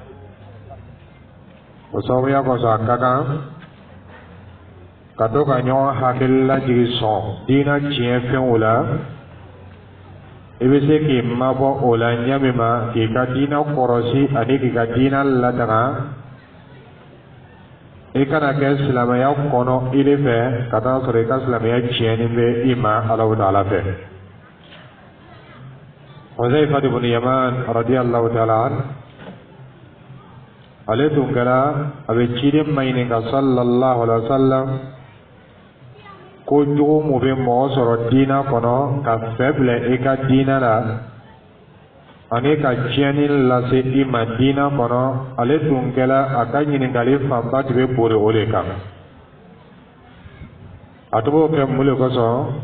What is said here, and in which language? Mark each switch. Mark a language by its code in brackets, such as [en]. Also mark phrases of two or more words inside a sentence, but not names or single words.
[bm] o sababuya kɔsɔn a ka kan ka to ka ɲɔgɔn hakili lajigi sɔn diina tiɲɛ fɛnw la i bɛ se k'i mabɔ o la ɲɛ min ma k'i ka diina kɔrɔsi ani k'i ka diina lataga i kana kɛ silamɛya kɔnɔ i de fɛ ka taa sɔrɔ i ka silamɛya tiɲɛni bɛ i ma Alahu Taala fɛ Huzaifa ibn Yaman [ar] رضي الله تعالى عن [bm] ale tun kɛra a bɛ ciden maɲininka [ar] صلى الله عليه وسلم [bm] ko jugu mun bɛ mɔgɔ sɔrɔ diina kɔnɔ ka fɛ bila i ka diina la ani ka tiɲɛni lase i ma diina kɔnɔ ale tun kɛra a ka ɲininkali fanba tun bɛ bori o de kan a tun b'o kɛ mun de kosɔn